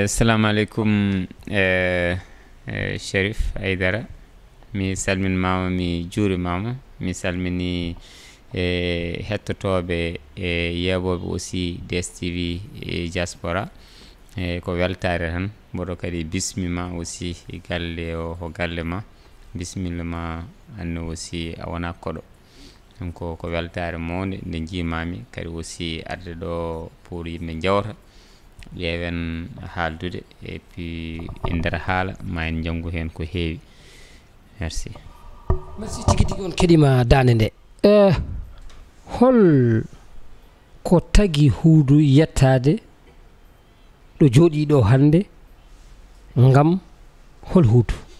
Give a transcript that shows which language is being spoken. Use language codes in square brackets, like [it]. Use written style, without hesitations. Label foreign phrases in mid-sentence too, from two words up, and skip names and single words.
[ff] Assalamu alaikum Cherif Aidara, mi salminmama, mi juurimama, mi salmini hettotoɓe e yeɓoɓe aussi DES TV diaspora ko weltare tan. Mboɗo kadi bismima aussi galle o ko galle ma, bismilla ma anne aussi a wona koɗo. Donc ko weltare mawde nde jimami kadi aussi arde ɗo pour yimɓe jawta ƴeewen haaldude [fr] et puis [ff] e nder haala ma en janggu hen ko heewi. [fr] Merci. [ff] Merci tigi tigi on keɗima dande nde. Hol ko tagi Huudu yettade ɗo jooɗi ɗo hande ngam hol Huudu?